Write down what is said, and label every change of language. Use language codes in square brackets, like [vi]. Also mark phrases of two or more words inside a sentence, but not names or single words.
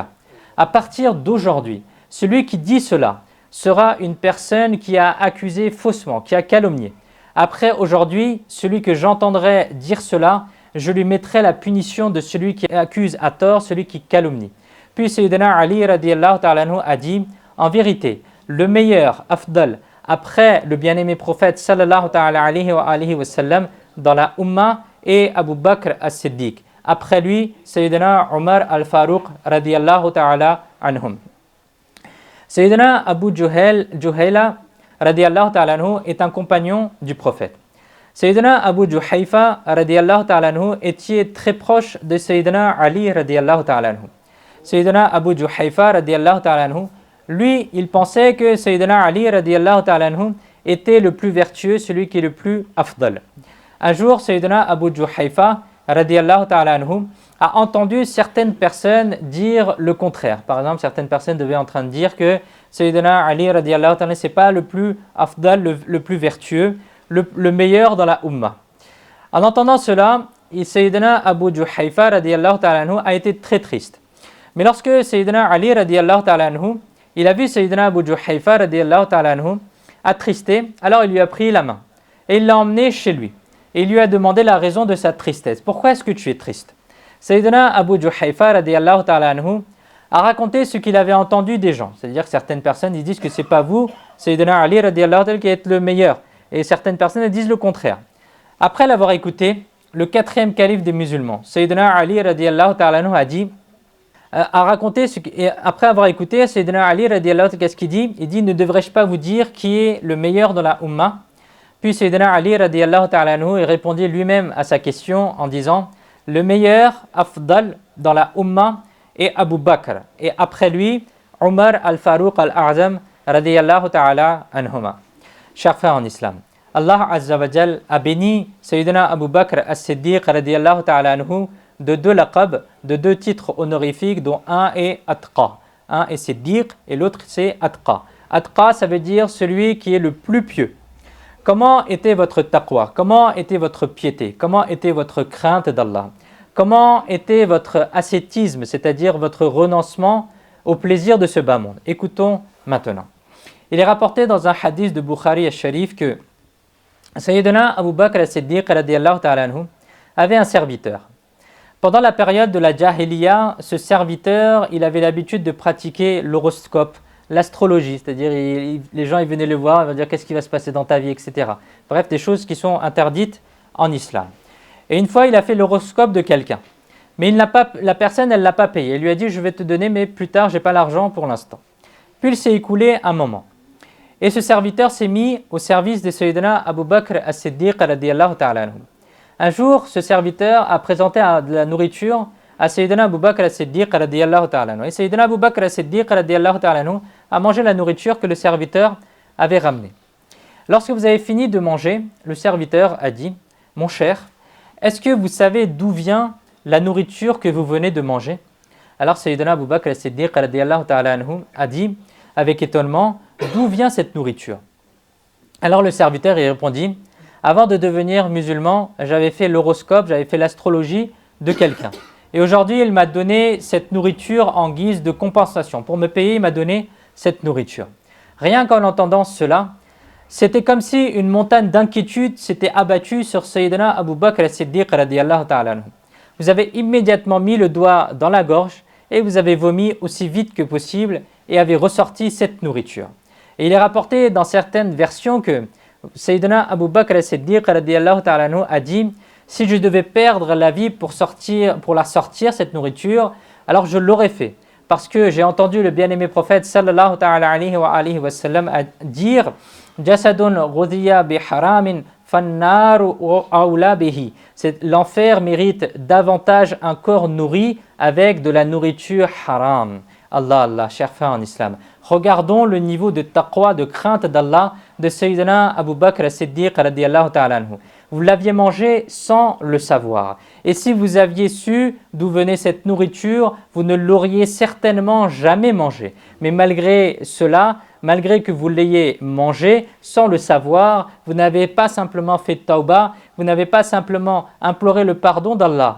[fr] À partir d'aujourd'hui, celui qui dit cela sera une personne qui a accusé faussement, qui a calomnié. Après aujourd'hui, celui que j'entendrai dire cela, je lui mettrai la punition de celui qui accuse à tort, celui qui calomnie. Puis Sayyidina Ali [ar] رضي الله تعالى عنه [fr] a dit, en vérité, le meilleur, afdal, après le bien-aimé prophète [ar] صلى الله تعالى عليه وسلم [fr] dans la Ummah et Abu Bakr as-Siddiq. Après lui, Sayyidina Omar al-Faruq [ar] رضي الله تعالى عنهم. [fr] Sayyidina Abu Juhayla [ar] رضي الله تعالى عنه [fr] est un compagnon du prophète. Sayyidina Abu Juhayfa [ar] رضي الله تعالى عنه [fr] était très proche de Sayyidina Ali [ar] رضي الله تعالى عنه. [fr] Sayyidina Abu Juhayfa [ar] رضي الله تعالى عنه, [fr] lui, il pensait que Sayyidina Ali [ar] رضي الله تعالى عنه [fr] était le plus vertueux, celui qui est le plus afdal. Un jour, Sayyidina Abu Juhayfa [ar] رضي الله تعالى عنه [fr] a entendu certaines personnes dire le contraire. Par exemple, certaines personnes devaient en train de dire que Sayyidina Ali [ar] رضي الله تعالى [fr] c'est pas le plus afdal, le plus vertueux, le meilleur dans la Ummah. En entendant cela, Sayyidina Abu Juhayfa [ar] رضي الله تعالى عنه [fr] a été très triste. Mais lorsque Sayyidina Ali [ar] رضي الله تعالى عنه, [fr] il a vu Sayyidina Abu Juhayfa [ar] رضي الله تعالى عنه [fr] attristé, alors il lui a pris la main et il l'a emmené chez lui. Et il lui a demandé la raison de sa tristesse. Pourquoi est-ce que tu es triste? Sayyidina Abu Juhayfa [ar] رضي الله تعالى عنه [fr] a raconté ce qu'il avait entendu des gens. C'est-à-dire que certaines personnes ils disent que c'est pas vous, Sayyidina Ali [ar] رضي الله تعالى [fr] qui êtes le meilleur. Et certaines personnes elles disent le contraire. Après l'avoir écouté, le quatrième calife des musulmans, Sayyidina Ali [ar] رضي الله تعالى عنه [fr] a raconté après avoir écouté Sayyidina Ali [ar] رضي الله تعالى, [fr] qu'est-ce qu'il dit? Il dit, ne devrais-je pas vous dire qui est le meilleur dans la Ummah? Puis Sayyidina Ali [ar] رضي الله تعالى عنه [fr] répondit lui-même à sa question en disant, le meilleur afdal dans la Ummah est Abu Bakr et après lui Omar al-Faruq al-A'zam [ar] رضي الله تعالى عنهما. [fr] Chers frères en islam, [ar] الله عز وجل [fr] a béni Sayyidina Abu Bakr as-Siddiq [ar] رضي الله تعالى عنه [fr] de deux laqab, de deux titres honorifiques dont un est Atqa. Un est Siddiq et l'autre c'est Atqa. Atqa ça veut dire celui qui est le plus pieux. Comment était votre taqwa? Comment était votre piété? Comment était votre crainte d'Allah? Comment était votre ascétisme, c'est-à-dire votre renoncement au plaisir de ce bas monde? Écoutons maintenant. Il est rapporté dans un hadith de Bukhari al-Sharif que Sayyidina Abu Bakr as-Siddiq [ar] رضي الله تعالى عنه [fr] avait un serviteur. Pendant la période de la Jahiliya, ce serviteur, il avait l'habitude de pratiquer l'horoscope, l'astrologie, c'est-à-dire les gens ils venaient le voir, ils vont dire qu'est-ce qui va se passer dans ta vie, etc. Bref, des choses qui sont interdites en islam. Et une fois, il a fait l'horoscope de quelqu'un. Mais la personne, elle ne l'a pas payé. Elle lui a dit, je vais te donner, mais plus tard, je n'ai pas l'argent pour l'instant. Puis il s'est écoulé un moment. Et ce serviteur s'est mis au service de Sayyidina Abu Bakr as-Siddiq [ar] رضي الله تعالى عنه. [fr] Un jour, ce serviteur a présenté de la nourriture à Sayyidina Abu Bakr as-Siddiq [ar] رضي الله تعالى عنه. [fr] Et Sayyidina Abu Bakr as-Siddiq [ar] رضي الله تعالى عنه [fr] a mangé la nourriture que le serviteur avait ramenée. Lorsque vous avez fini de manger, le serviteur a dit, mon cher, est-ce que vous savez d'où vient la nourriture que vous venez de manger? Alors Sayyidina Abu Bakr as-Siddiq [ar] رضي الله تعالى عنه [fr] a dit avec étonnement, d'où vient cette nourriture? Alors le serviteur y répondit, avant de devenir musulman, j'avais fait l'horoscope, j'avais fait l'astrologie de quelqu'un. Et aujourd'hui, il m'a donné cette nourriture en guise de compensation. Pour me payer, il m'a donné cette nourriture. Rien qu'en entendant cela, c'était comme si une montagne d'inquiétude s'était abattue sur Sayyidina Abu Bakr as-Siddiq [ar] رضي الله تعالى عنه. [fr] Vous avez immédiatement mis le doigt dans la gorge et vous avez vomi aussi vite que possible et avait ressorti cette nourriture. Et il est rapporté dans certaines versions que Sayyidina Abu Bakr as-Siddiq [ar] رضي الله تعالى عنه [fr] a dit « Si je devais perdre la vie pour la sortir, cette nourriture, alors je l'aurais fait. » Parce que j'ai entendu le bien-aimé prophète [ar] صلى الله تعالى عليه وسلم [fr] dire « [ar] جسد غذي بحرام فالنار أولى به [fr] » L'enfer mérite davantage un corps nourri avec de la nourriture haram. Allah, chers frères en islam. Regardons le niveau de taqwa, de crainte d'Allah de Sayyidina Abu Bakr as-Siddiq [ar] رضي الله تعالى عنه. [fr] Vous l'aviez mangé sans le savoir. Et si vous aviez su d'où venait cette nourriture, vous ne l'auriez certainement jamais mangé. Mais malgré cela, malgré que vous l'ayez mangé sans le savoir, vous n'avez pas simplement fait tauba, vous n'avez pas simplement imploré le pardon d'Allah.